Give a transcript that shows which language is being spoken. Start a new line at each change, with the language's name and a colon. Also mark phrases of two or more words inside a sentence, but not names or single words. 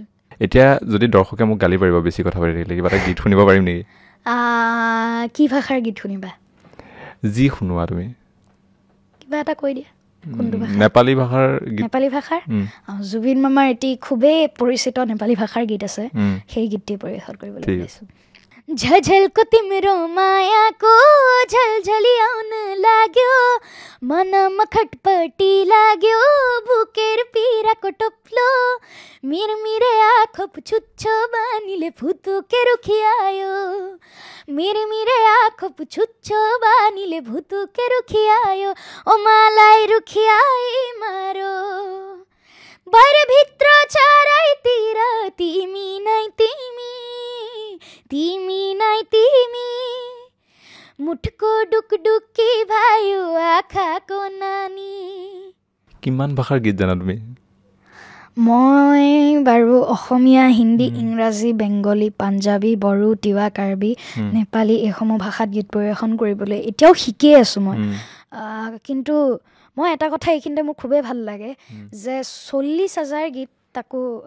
Assamese: এতিয়া যদি দৰ্শকে মোক গালি পাৰিব বেছি কথা পাতি থাকিলে কিবা এটা গীত শুনিব পাৰিম নেকি কি ভাষাৰ গীত শুনিবা যি শুনোৱা তুমি কিবা এটা কৈ দিয়া নেপালী ভাষাৰ জুবিন মামাৰ এটি খুবেই পৰিচিত নেপালী ভাষাৰ গীত আছে সেই গীতটি পৰিৱেশন কৰিবলৈ ওলাইছোঁ
Nepali: झझलको तिम्रो मायाको झलझली आउन लाग्यो मनमा खटपटी लाग्यो बुकेर पिराको टोप्लो मिरमिरे आँखो पुछुच्छो बानीले भुतुके रुखिआयो मिरमिरे आँखो पुछुच्छो बानीले भुतुके रुखिआयो ओ मलाई रुखिआई मारो बाहिर भित्र चारैतिर तिमी नै तिमी तिमी नै तिमी मुठको डुकडुकी भयो आँखाको नानी
Assamese: কিমান ভাষাৰ গীত জানা তুমি মই বাৰু অসমীয়া হিন্দী ইংৰাজী বেংগলী পাঞ্জাবী বড়ো তিৱা কাৰ্বি নেপালী এইসমূহ ভাষাত গীত পৰিৱেশন কৰিবলৈ এতিয়াও শিকিয়ে আছোঁ মই কিন্তু মই এটা কথা এইখিনিতে মোৰ খুবেই ভাল লাগে যে 40,000 গীত তাকো